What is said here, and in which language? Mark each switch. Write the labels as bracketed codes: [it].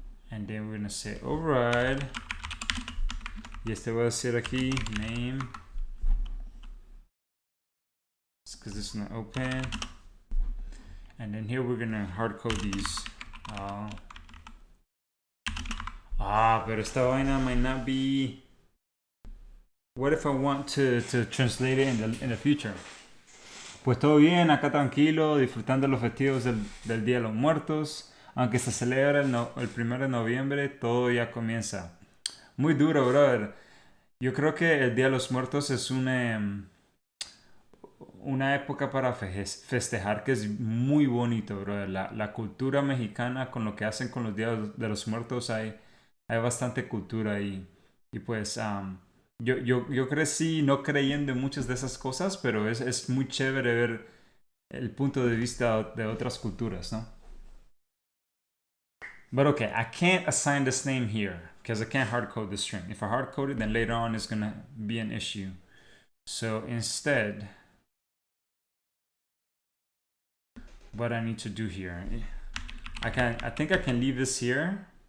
[en] And then we're going to say override. [es] Y este voy a decir aquí [en] name, because it's not open. And then here we're going to hard code these. [es] Pero esta vaina [en] might not be. What if I want to translate it in the future? [es] Pues todo bien, acá tranquilo, disfrutando los festivos del Día de los Muertos. Aunque se celebra el 1 de noviembre, todo ya comienza. Muy duro, brother. Yo creo que el Día de los Muertos es una época para festejar que es muy bonito, brother. La cultura mexicana con lo que hacen con los Días de los Muertos, hay bastante cultura ahí. Y pues yo crecí no creyendo en muchas de esas cosas, pero es muy chévere ver el punto de vista de otras culturas, ¿no? [en] But okay, I can't assign this name here because I can't hard code the string. If I hard code it, then later on it's gonna be an issue. So instead, what I need to do here, I think I can leave this here.